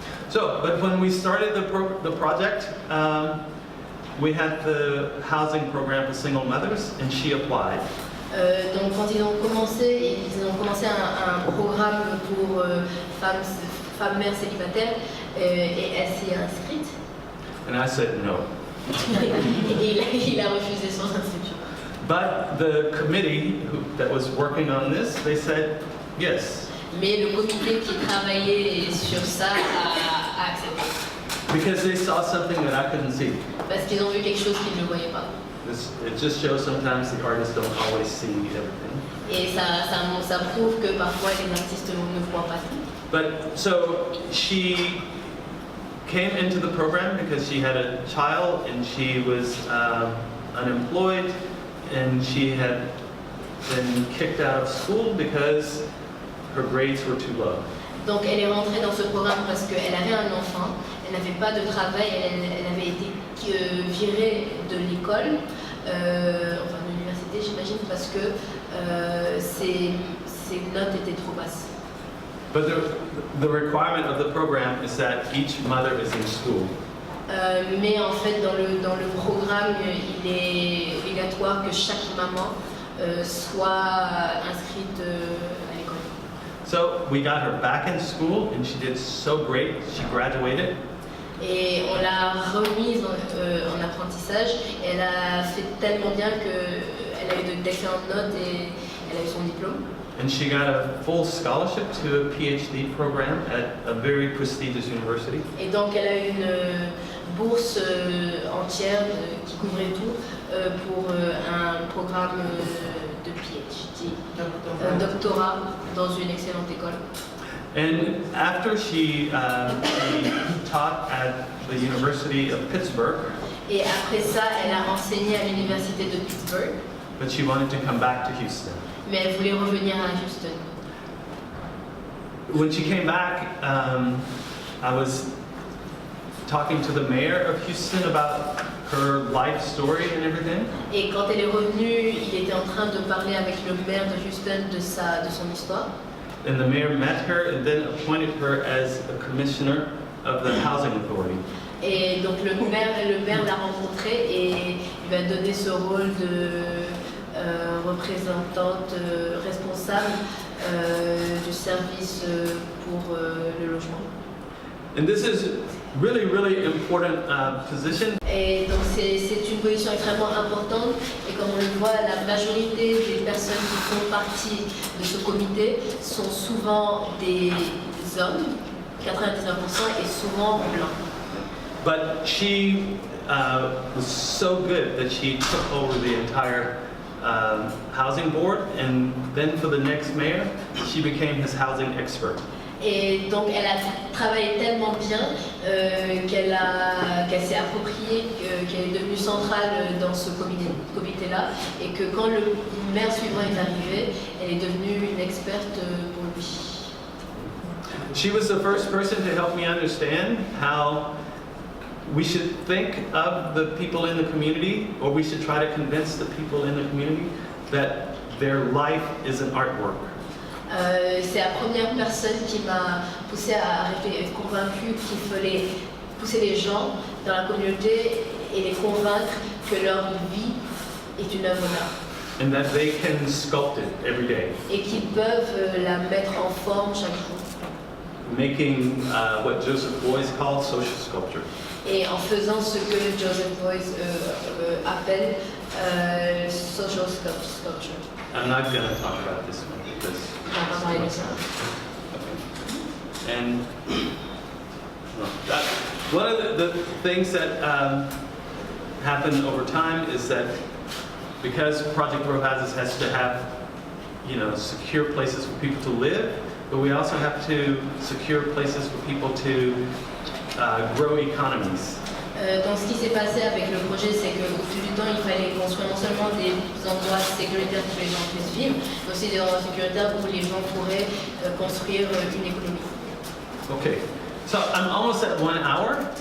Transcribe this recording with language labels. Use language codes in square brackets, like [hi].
[en] So, but when we started the project, we had the housing program for single mothers, and she applied. [fr] Donc quand ils ont commencé un programme pour femmes mères célibataires et elle s'y est inscrite. [en] And I said no. [fr] Et il a refusé son inscription. [en] But the committee that was working on this, they said yes. [fr] Mais le comité qui travaillait sur ça a accepté. [en] Because they saw something that I couldn't see. [fr] Parce qu'ils ont vu quelque chose qu'ils ne voyaient pas. [en] It just shows sometimes the artists don't always see everything. [fr] Et ça prouve que parfois les artistes ne voient pas tout. [en] But so she came into the program because she had a child and she was unemployed and she had been kicked out of school because her grades were too low. [fr] Donc elle est rentrée dans ce programme parce qu'elle avait un enfant, elle n'avait pas de travail, elle avait été virée de l'école, enfin de l'université j'imagine, parce que ses notes étaient trop basses. [en] But the requirement of the program is that each mother is in school. [fr] Mais en fait dans le programme il est obligatoire que chaque maman soit inscrite à l'école. [en] So we got her back in school and she did so great. She graduated. [fr] Et on l'a remise en apprentissage. Et elle a fait tellement bien qu'elle a eu d'excellentes notes et elle a eu son diplôme. [en] And she got a full scholarship to a PhD program at a very prestigious university. [fr] Et donc elle a eu une bourse entière qui couvrait tout pour un programme de PhD, doctorat dans une excellente école. [en] And after she taught at the University of Pittsburgh, [fr] et après ça, elle a enseigné à l'université de Pittsburgh. [en] But she wanted to come back to Houston. [fr] Mais elle voulait revenir à Houston. [en] When she came back, I was talking to the mayor of Houston about her life story and everything. [fr] Et quand elle est revenue, il était en train de parler avec le maire de Houston de son histoire. [en] And the mayor met her and then appointed her as a commissioner of the housing authority. [fr] Et donc le maire l'a rencontrée et lui a donné ce rôle de représentante responsable du service pour le logement. [en] And this is really, really important position. [fr] Et donc c'est une position extrêmement importante et comme on le voit, la majorité des personnes qui font partie de ce comité sont souvent des hommes, 99% et souvent blancs. [en] But she was so good that she took over the entire housing board, and then for the next mayor, she became his housing expert. [fr] Et donc elle a travaillé tellement bien qu'elle s'est appropriée, qu'elle est devenue centrale dans ce comité-là, et que quand le maire suivant est arrivé, elle est devenue une experte pour lui. [en] She was the first person to help me understand how we should think of the people in the community, or we should try to convince the people in the community that their life is an artwork. [fr] C'est la première personne qui m'a poussé à être convaincue qu'il fallait pousser les gens dans la communauté et les convaincre que leur vie est une œuvre d'art. [en] And that they can sculpt it every day. [fr] Et qu'ils peuvent la mettre en forme chaque jour. [en] making what Joseph Beuys called social sculpture. [fr] Et en faisant ce que Joseph Beuys appelle social sculpture. [en] I'm not going to talk about this one because. [fr] On va pas parler de ça. [en] And one of the things that happen over time is that because Project Row Houses has to have, secure places for people to live, but we also have to secure places for people to grow economies. [fr] Donc ce qui s'est passé avec le projet, c'est qu'au fil du temps, il fallait construire non seulement des endroits sécuritaires pour que les gens puissent vivre, mais aussi des endroits sécuritaires où les gens pourraient construire une économie. [en] Okay, so I'm almost at 1 hour.